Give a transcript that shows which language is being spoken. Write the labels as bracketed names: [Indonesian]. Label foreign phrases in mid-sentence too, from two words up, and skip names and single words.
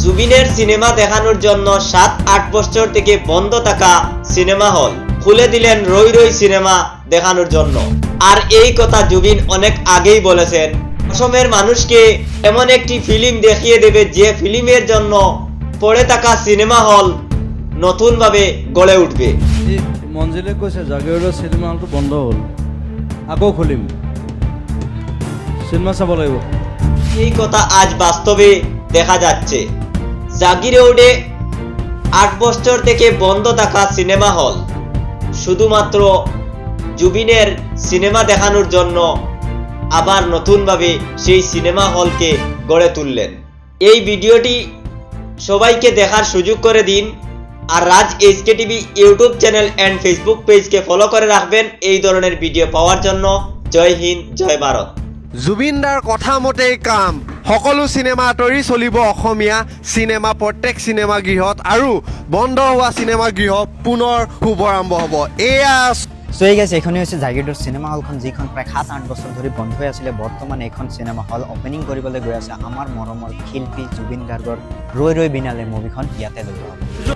[Bangla] জুবিনের সিনেমা দেখানোর জন্য 7-8 বছর থেকে বন্ধ থাকা সিনেমা হল খুলে দিলেন রই রই সিনেমা দেখানোর জন্য। আর এই কথা জুবিন অনেক আগেই বলেছেন, অসমের মানুষকে এমন একটি ফিল্ম দেখিয়ে দেবে যে ফিল্মের জন্য পড়ে থাকা সিনেমা হল নতুনভাবে গড়ে উঠবে। [Assamese] মঞ্জিলে কৈছে জাগিৰোডৰ চিনেমা হলটো বন্ধ হ'ল, আকৌ খুলিম, সিনেমা চাব লাগিব। [Bangla] এই কথা আজ বাস্তবে দেখা যাচ্ছে। জাগিরোডে 8 বছর থেকে বন্ধ থাকা সিনেমা হল শুধুমাত্র জুবিনের সিনেমা দেখানোর জন্য আবার নতুনভাবে সেই সিনেমা হলকে গড়ে তুললেন। এই ভিডিওটি সবাইকে দেখার সুযোগ করে দিন, আর রাজ এইচকে টিভি [English] YouTube channel and Facebook [Bangla] পেজকে ফলো করে রাখবেন এই ধরনের ভিডিও পাওয়ার জন্য। জয় হিন্দ, জয় ভারত। [Assamese] জুবিন দাৰ কথা মতেই কাম, সকলো চিনেমা আঁতৰি চলিব অসমীয়া চিনেমা প্ৰত্যেক চিনেমা গৃহত, আৰু বন্ধ হোৱা চিনেমা গৃহ পুনৰ শুভাৰম্ভ হ'ব। এয়া সো এই [Bangla] গেছে এখনই হচ্ছে [Assamese] জাগিৰোডৰ চিনেমা হলখন, যিখন প্ৰায় 7-8 বছৰ ধৰি বন্ধ হৈ আছিলে। বৰ্তমান এইখন চিনেমা হল অপেনিং কৰিবলৈ গৈ আছে। আমাৰ মৰমৰ শিল্পী জুবিন গাৰ্গৰ ৰৈ ৰৈ বিনালে মুভিখন ইয়াতে লৈ যাব।